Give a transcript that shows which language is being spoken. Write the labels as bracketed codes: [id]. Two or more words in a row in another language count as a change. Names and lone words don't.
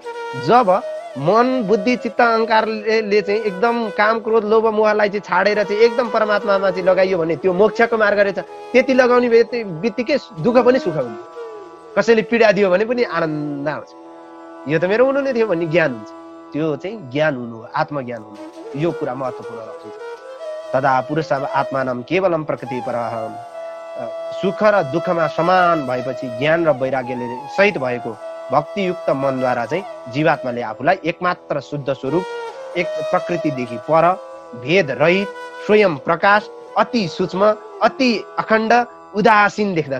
[ne] जब मन, बुद्धि, चित्त, अहङ्कारले चाहिँ एकदम काम, क्रोध, लोभ, मोहलाई चाहिँ छाडेर चाहिँ एकदम परमात्मामा चाहिँ लगाइयो भने त्यो मोक्षको मार्ग रहेछ। त्यति लगाउने बित्तिकै दुःख पनि सुख हुन्छ। कसैले पीडा दियो भने पनि आनन्द आउँछ। यो त मेरो हुनु नै थियो भन्ने ज्ञान हुन्छ। त्यो चाहिँ ज्ञान हुनु हो, आत्मज्ञान हुनु। यो कुरा महत्त्वपूर्ण रह्छ। [sa] तदा पुरुष आत्मानम केवलम प्रकृति परः। [ne] सुख र दुःखमा समान भएपछि ज्ञान र वैराग्यले सहित भएको भक्तियुक्त मनद्वारा चाहिँ जीवात्माले आफूलाई एकमात्र शुद्ध स्वरूप, एक प्रकृतिदेखि पर, भेद रहित, स्वयं प्रकाश, अति सूक्ष्म, अति अखण्ड, उदासीन देख्दछ।